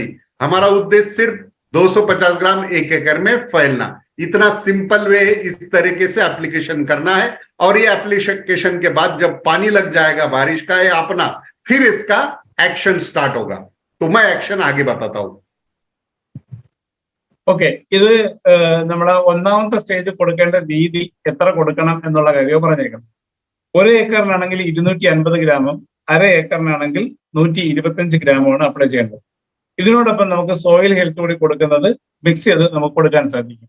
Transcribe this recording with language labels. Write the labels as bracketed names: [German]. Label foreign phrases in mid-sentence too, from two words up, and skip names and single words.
[Hindi] हमारा उद्देश्य सिर्फ 250 ग्राम 1 एकड़ में फैलना। इतना [English] simple way [Hindi] है, इस तरीके से एप्लीकेशन करना है। और ये एप्लीकेशन के बाद जब पानी लग जाएगा बारिश का या अपना, फिर इसका [English] action start [Hindi] होगा। तो मैं एक्शन आगे बताता हूं। [Malayalam] ഓക്കെ, ഇത് നമ്മളെ ഒന്നാമത്തെ സ്റ്റേജ് കൊടുക്കേണ്ട രീതി എത്ര കൊടുക്കണം എന്നുള്ള കാര്യം പറഞ്ഞേക്കണം. 1 ഏക്കറിനാണെങ്കിൽ 250 ഗ്രാമും 1/2 ഏക്കറിനാണെങ്കിൽ 125 ഗ്രാമുമാണ് അപ്ലൈ ചെയ്യേണ്ടത്. ഇതിനോടൊപ്പം നമുക്ക് [English] soil health [Malayalam] കൂടി കൊടുക്കുന്നത് മിക്സ് ചെയ്ത് നമുക്ക് കൊടുക്കാൻ സാധിക്കും.